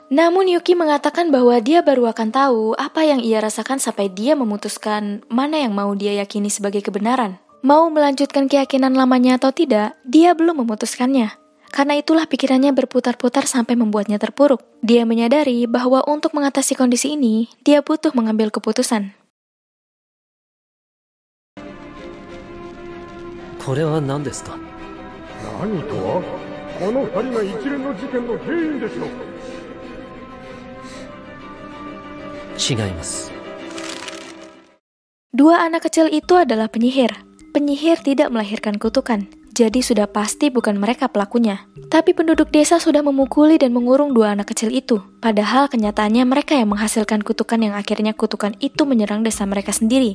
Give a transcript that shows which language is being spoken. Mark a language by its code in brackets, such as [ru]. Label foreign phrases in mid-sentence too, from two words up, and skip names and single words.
[id] Namun Yuki mengatakan bahwa dia baru akan tahu apa yang ia rasakan sampai dia memutuskan mana yang mau dia yakini sebagai kebenaran. Mau melanjutkan keyakinan lamanya atau tidak, dia belum memutuskannya. Karena itulah pikirannya berputar-putar sampai membuatnya terpuruk. Dia menyadari bahwa untuk mengatasi kondisi ini, dia butuh mengambil keputusan. [ja] これは何ですか？何とはこの二人が一連の事件の原因でしょう。違います。 [id] Dua anak kecil itu adalah penyihir. Penyihir tidak melahirkan kutukan. Jadi sudah pasti bukan mereka pelakunya. Tapi penduduk desa sudah memukuli dan mengurung dua anak kecil itu. Padahal kenyataannya mereka yang menghasilkan kutukan yang akhirnya kutukan itu menyerang desa mereka sendiri.